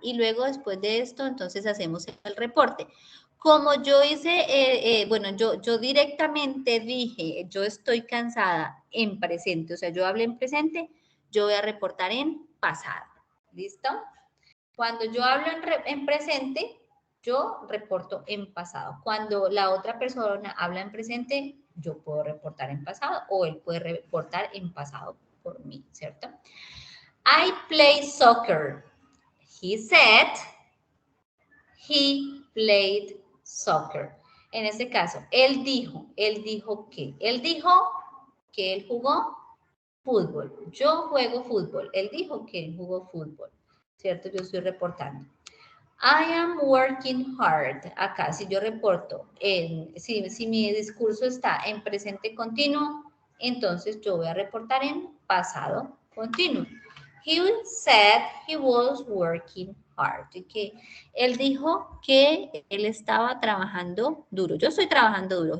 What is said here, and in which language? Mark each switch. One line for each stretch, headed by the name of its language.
Spanish: Y luego después de esto, entonces hacemos el reporte. Como yo hice, bueno, yo directamente dije, yo estoy cansada en presente, o sea, yo hablé en presente, yo voy a reportar en pasado. ¿Listo? Cuando yo hablo en presente, yo reporto en pasado. Cuando la otra persona habla en presente, yo puedo reportar en pasado o él puede reportar en pasado por mí, ¿cierto?
English: I play soccer. He said he played soccer.
Spanish: En este caso, él dijo que él jugó fútbol. Yo juego fútbol. Él dijo que él jugó fútbol, ¿cierto? Yo estoy reportando.
English: I am working hard.
Spanish: Acá, si yo reporto, si mi discurso está en presente continuo, entonces yo voy a reportar en pasado continuo.
English: He said he was working hard.
Spanish: Que él dijo que él estaba trabajando duro. Yo estoy trabajando duro.